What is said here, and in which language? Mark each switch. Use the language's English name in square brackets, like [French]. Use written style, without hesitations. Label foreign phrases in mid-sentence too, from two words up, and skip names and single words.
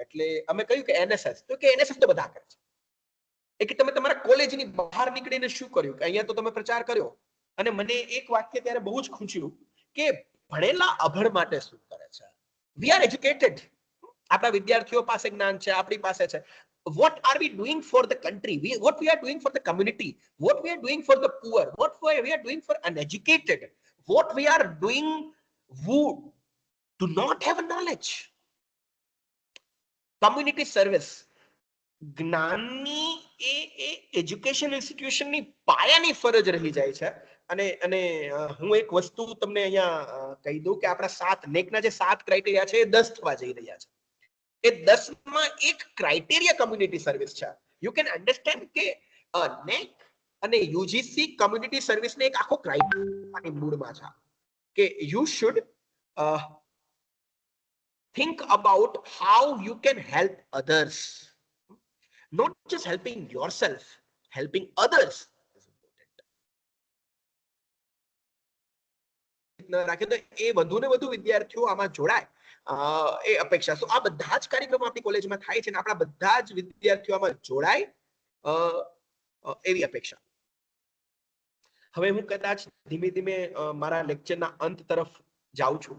[Gujarati] એટલે અમે કહ્યું કે એનએસએસ. તો કે એનએસએસ તો બધા કરે છે. એ કે તમે તમારા કોલેજની બહાર નીકળીને શું કર્યું? કે અહીંયા તો તમે પ્રચાર કર્યો. અને મને એક વાક્ય ત્યારે બહુ જ ખૂંચ્યું કે ભણેલા અભણ માટે શું કરે છે? [English] we are educated, [Gujarati] આપણા વિદ્યાર્થીઓ પાસે જ્ઞાન છે, આપણી પાસે છે. [English] What are we doing for the country? What we are doing for the community? What we are doing for the poor? What we are doing for uneducated? What we are doing who do not have knowledge? community service [Gujarati] જ્ઞાનની એ [English] education institutionની [Gujarati] પાયાની ફરજ રહી જાય છે. અને હું એક વસ્તુ તમને અહીંયા કહી દઉં કે આપણા 7 નેકના જે 7 ક્રાઇટેરિયા છે એ 10 થવા જઈ રહ્યા છે. એ 10 માં એક ક્રાઇટેરિયા [English] community service [Gujarati] છે. [English] you can understand [Gujarati] કે નેક અને યુજીસી કમ્યુનિટી સર્વિસને એક આખો ક્રાઇટેરિયાની મૂળમાં છે કે [English] you should think about how you can help others, not just helping yourself, helping others is important. [Gujarati] રાખે તો એ વધુ ને વધુ વિદ્યાર્થીઓ આમાં જોડાય એ અપેક્ષા. સો આ બધા જ કાર્યક્રમો આપણી કોલેજમાં થાય છે અને આપણા બધા જ વિદ્યાર્થીઓ આમાં જોડાય એવી અપેક્ષા. હવે હું કદાચ ધીમે ધીમે મારા લેક્ચરના અંત તરફ જાઉં છું.